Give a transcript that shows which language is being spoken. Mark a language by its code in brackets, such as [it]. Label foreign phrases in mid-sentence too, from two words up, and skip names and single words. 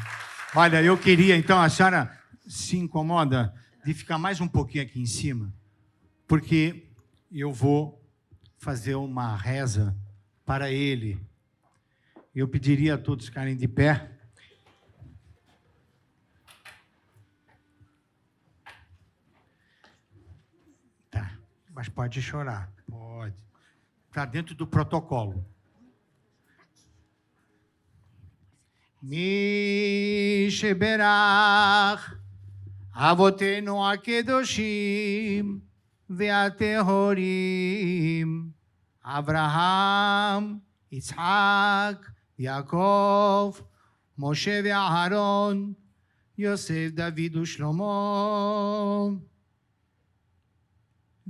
[pt] Olha, eu queria, então, a senhora se incomoda de ficar mais um pouquinho aqui em cima, porque eu vou fazer uma reza para ele. Eu pediria a todos ficarem de pé. Mas pode chorar, pode. Está dentro do protocolo. [he] מי שברך אבותינו הקדושים והטהורים אברהם, יצחק, יעקב, משה ואהרן, יוסף, דוד ושלמה.